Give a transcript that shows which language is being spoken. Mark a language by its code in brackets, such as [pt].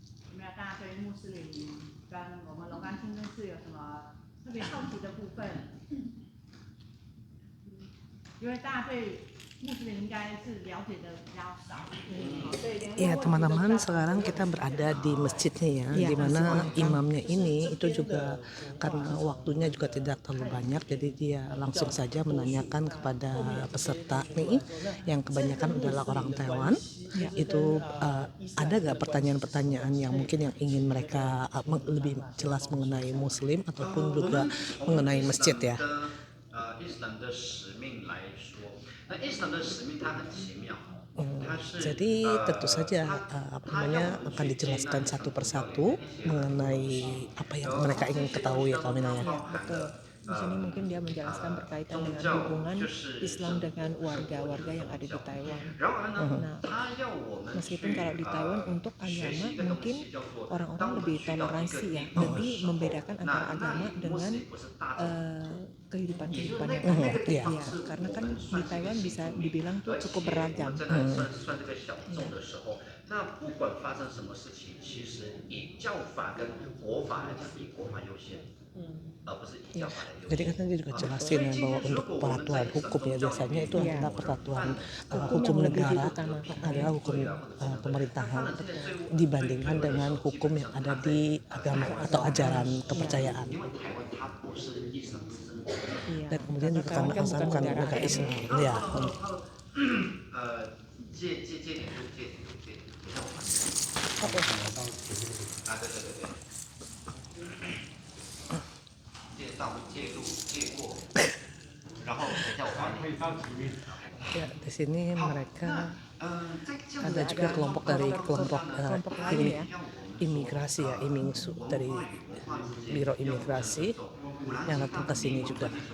[zh] 有没有大家对穆斯林跟我们龙岗清真寺有什么特别好奇的部分？因为大家对穆斯林应该是了解的比较少。 [id] Ya teman-teman, sekarang kita berada di masjidnya ya, di mana imamnya ini itu juga karena waktunya juga tidak terlalu banyak, jadi dia langsung saja menanyakan kepada peserta nih, yang kebanyakan adalah orang Taiwan. Itu ada gak pertanyaan-pertanyaan yang mungkin yang ingin mereka lebih jelas mengenai Muslim ataupun juga mengenai masjid ya. [zh] 伊斯兰的使命来说，那伊斯兰的使命它很奇妙，它是 [id] Jadi tentu saja akan dijelaskan satu persatu mengenai apa yang mereka ingin ketahui ya Kamina ya. Betul. Di sini mungkin dia menjelaskan berkaitan dengan hubungan Islam dengan warga-warga yang ada di Taiwan. Nah, meskipun kalau di Taiwan untuk agama mungkin orang-orang lebih toleransi ya, lebih membedakan antara agama dengan kehidupan yang ada. Ya, karena kan di Taiwan bisa dibilang tuh cukup beragam. [zh] 算这个小众的时候，那不管发生什么事情，其实以教法跟国法来讲，以国法优先，而不是以教法来优先。 [id] Jadi kan dia juga jelasin ya bahwa untuk peraturan hukum ya biasanya itu adalah peraturan hukum negara adalah hukum pemerintahan dibandingkan dengan hukum yang ada di agama atau ajaran kepercayaan. Dan kemudian juga karena asal bukan negara Islam ya. [zh] 借点就借点，等一下我看。啊，对对对对。借过，然后等一下我帮你。 [id] Ya, di sini mereka ada juga kelompok dari kelompok ini imigrasi ya, imingsu dari biro imigrasi yang datang ke sini juga.